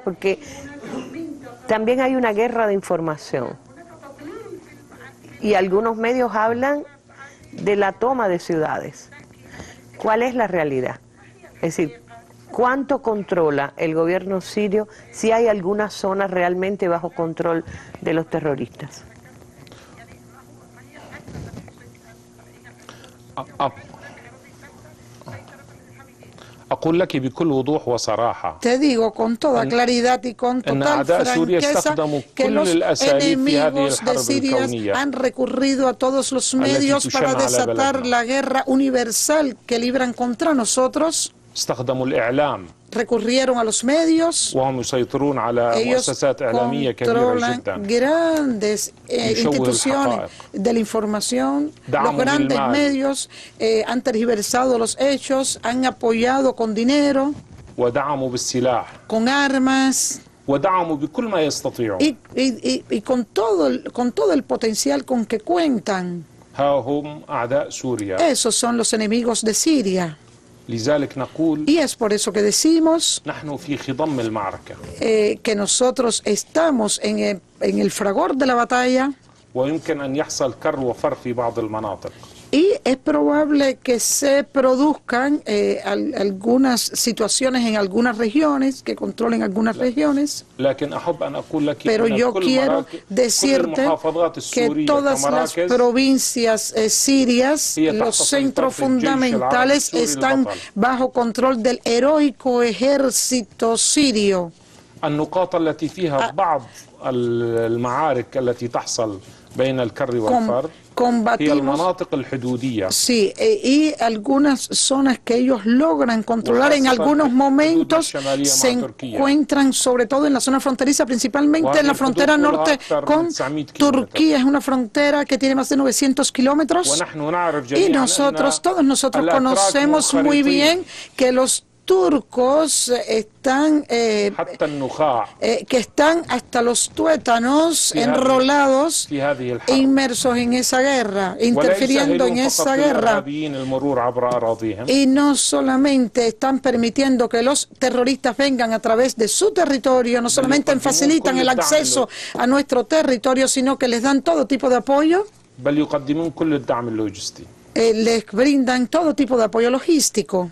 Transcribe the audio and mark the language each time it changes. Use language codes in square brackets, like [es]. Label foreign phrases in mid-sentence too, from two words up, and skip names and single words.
[es] Porque también hay una guerra de información y algunos medios hablan de la toma de ciudades. ¿Cuál es la realidad? Es decir, ¿cuánto controla el gobierno sirio, si hay alguna zona realmente bajo control de los terroristas? [ar] أقول لك بكل وضوح وصراحة [es] Te digo con toda claridad y con [ar] أن [es] total [ar] أعداء سوريا [es] franqueza [ar] استخدموا [es] que [ar] كل [es] los [ar] الأساليب في هذه [es] enemigos de [ar] الحرب [es] Siria [ar] الكونية [es] han recurrido a todos los medios para [ar] تشن على [es] desatar [ar] بلدنا. [es] la guerra universal que libran contra nosotros. [ar] استخدموا الإعلام [es] Recurrieron a los medios. [ar] وهم يسيطرون على [es] Ellos [ar] مؤسسات إعلامية كبيرة [es] controlan [ar] جدا [es] grandes [ar] يشوه [es] instituciones [ar] الحقائق. [es] de la información. Los [ar] دعموا [es] grandes [ar] بالمال. [es] medios han tergiversado los hechos, han apoyado con dinero, [ar] ودعموا بالسلاح [es] con armas [ar] ودعموا بكل ما يستطيعون. [es] y con todo el potencial con que cuentan. [ar] ها هم أعداء سوريا. [es] Esos son los enemigos de Siria. [ar] لذلك نقول [es] Y es por eso que decimos [ar] نحن في خضم المعركة [es] que nosotros estamos en el fragor de la batalla. [ar] ويمكن أن يحصل كر وفر في بعض المناطق. [es] Y es probable que se produzcan algunas situaciones en algunas regiones, que controlen algunas regiones, [ar] لكن أحب أن أقول لك [es] pero [ar] أن [es] yo [ar] كل [es] quiero [ar] كل [es] decirte [ar] المحافظات [es] que [ar] السورية [es] todas las [ar] كمراكز [es] provincias sirias, [ar] هي تحت [es] los [ar] سيطرة [es] centros [ar] الجيش العربي [es] fundamentales [ar] السوري [es] están [ar] البطل. [es] bajo control del heroico ejército sirio. [ar] النقاط التي فيها بعض المعارك التي تحصل بين الكر والفر هي [es] Combatimos, [ar] المناطق الحدودية. [es] sí, y algunas zonas que ellos logran controlar en algunos momentos se encuentran sobre todo en la zona fronteriza, principalmente en la frontera norte con Turquía. Es una frontera que tiene más de 900 kilómetros [ar] ونحن نعرف [es] y [ar] جميعا [es] nosotros, [ar] أن [es] todos nosotros [ar] الأتراك [es] conocemos muy [ar] منخرطين [es] bien que los turcos están que están hasta los tuétanos enrolados e inmersos en esa guerra, interfiriendo en esa guerra, y no solamente están permitiendo que los terroristas vengan a través de su territorio, no solamente facilitan el acceso a nuestro territorio, sino que les dan todo tipo de apoyo, les brindan todo tipo de apoyo logístico.